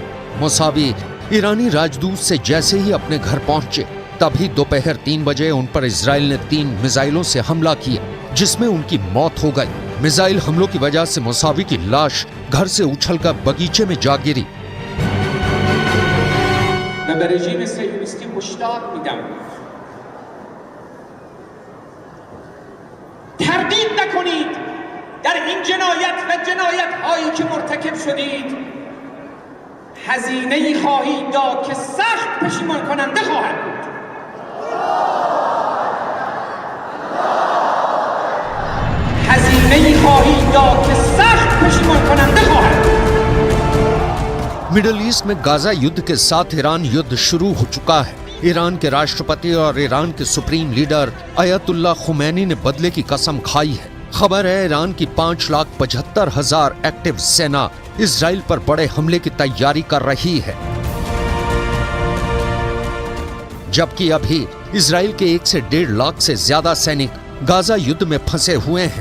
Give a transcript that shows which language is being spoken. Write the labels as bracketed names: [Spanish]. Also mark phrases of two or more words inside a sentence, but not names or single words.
[Hindi] मोसावी ईरानी राजदूत से जैसे ही अपने घर पहुंचे तभी दोपहर 3 बजे उन पर इजराइल ने 3 मिसाइलों से हमला किया, जिसमें उनकी मौत हो गई। मिसाइल हमलों की वजह से मोसावी की लाश घर से उछलकर बगीचे में जा गिरी। [Persian] من رژیم صهیونیستی مشتاق میدم تردید نکنید در این جنایت و جنایت هایی که مرتکب شدید هزینه‌ای خواهید داد که سخت پشیمان کننده خواهد بود. هزینه‌ای خواهید داد که سخت پشیمان کننده خواهد بود. [Hindi] मिडल ईस्ट में गाजा युद्ध के साथ ईरान युद्ध शुरू हो चुका है। ईरान के राष्ट्रपति और ईरान के [English] supreme leader [Hindi] अयतुल्ला खुमैनी ने बदले की कसम खाई है। खबर है ईरान की 5,75,000 एक्टिव सेना इजराइल पर बड़े हमले की तैयारी कर रही है, जबकि अभी इजराइल के 1 से 1.5 लाख से ज्यादा सैनिक गाजा युद्ध में फंसे हुए हैं।